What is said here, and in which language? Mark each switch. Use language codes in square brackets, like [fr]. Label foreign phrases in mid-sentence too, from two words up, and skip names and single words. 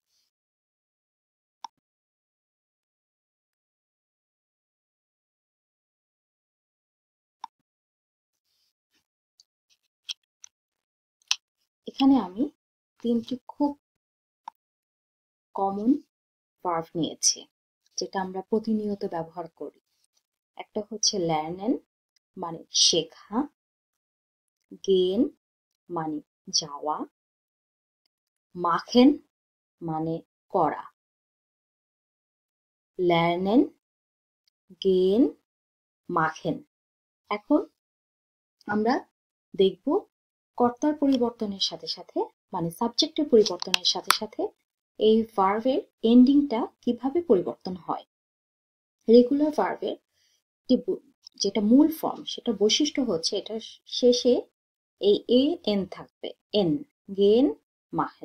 [bn] এখানে আমি তিনটি খুব কমন ভার্ব নিয়েছি যেটা আমরা প্রতিনিয়ত ব্যবহার করি। একটা হচ্ছে lernen মানে শেখা, গেন মানে যাওয়া, machen মানে করা। [de] lernen, gehen, machen। [bn] এখন আমরা দেখব কর্তার পরিবর্তনের সাথে সাথে মানে সাবজেক্টের পরিবর্তনের সাথে সাথে এই ভার্বের এন্ডিংটা কিভাবে পরিবর্তন হয়। রেগুলার ভার্বের যেটা মূল ফর্ম সেটা বৈশিষ্ট্য হচ্ছে এটা শেষে এই এ এন থাকবে, এন, [de] gehen, machen.